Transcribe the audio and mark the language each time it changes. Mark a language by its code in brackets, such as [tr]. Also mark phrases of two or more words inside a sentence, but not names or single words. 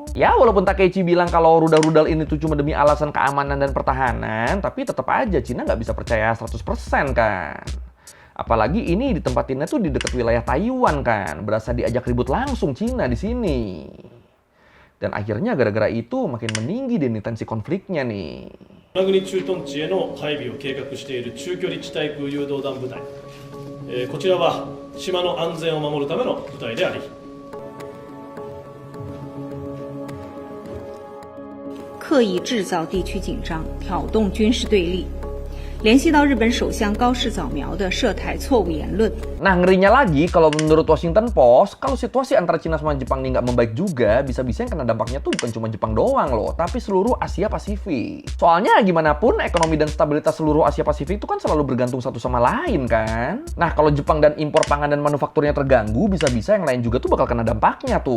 [id] Ya walaupun Takaichi bilang kalau rudal-rudal ini tuh cuma demi alasan keamanan dan pertahanan, tapi tetap aja Cina nggak bisa percaya 100% kan. Apalagi ini ditempatinnya tuh di dekat wilayah Taiwan kan. Berasa diajak ribut langsung Cina di sini. Dan akhirnya gara-gara itu makin meninggi deh nih tensi konfliknya nih. [ja] 与那国駐屯地への配備を計画している中距離地対空誘導弾部隊、こちらは島の安全を守るための部隊であり、 [zh] 刻意制造地区紧张，挑动军事对立，联系到日本首相高市早苗的涉台错误言论。 [id] Nah, ngerinya lagi kalau menurut Washington Post, kalau situasi antara Cina sama Jepang ini nggak membaik juga, bisa-bisa yang kena dampaknya tuh bukan cuma Jepang doang loh, tapi seluruh Asia Pasifik. Soalnya gimana pun, ekonomi dan stabilitas seluruh Asia Pasifik itu kan selalu bergantung satu sama lain kan. Nah, kalau Jepang dan impor pangan dan manufakturnya terganggu, bisa-bisa yang lain juga tuh bakal kena dampaknya tuh.